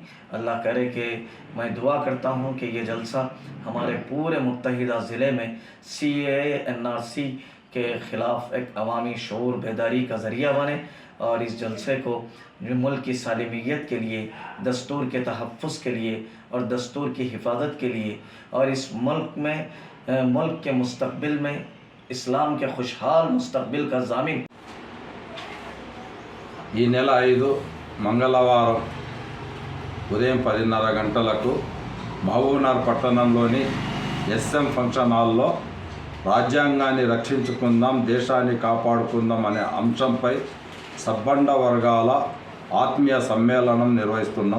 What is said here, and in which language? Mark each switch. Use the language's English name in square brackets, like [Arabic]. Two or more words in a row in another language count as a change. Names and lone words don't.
[Urdu] اللہ کرے کہ میں دعا کرتا ہوں کہ یہ جلسہ ہمارے پورے متحدہ ضلع میں CAA NRC کے خلاف ایک عوامی شعور بیداری کا ذریعہ بنے، اور اس جلسے کو ملک کی سالمیت کے لیے، دستور کے تحفظ کے لیے اور دستور کی حفاظت کے لیے، اور اس ملک کے مستقبل میں اسلام کے خوشحال مستقبل کا ضامن [Telugu] ఈ నెల 5 మంగళవారం ఉదయం 10:30 గంటలకు మహబూబ్నగర్ పట్టణంలోని SM ఫంక్షన్ హాల్లో రాజ్యాంగాన్ని రక్షించుకుందాం, దేశాన్ని కాపాడుకుందాం అనే అంశంపై సబ్బండ వర్గాల ఆత్మీయ సమ్మేళనం నిర్వహిస్తున్నాం.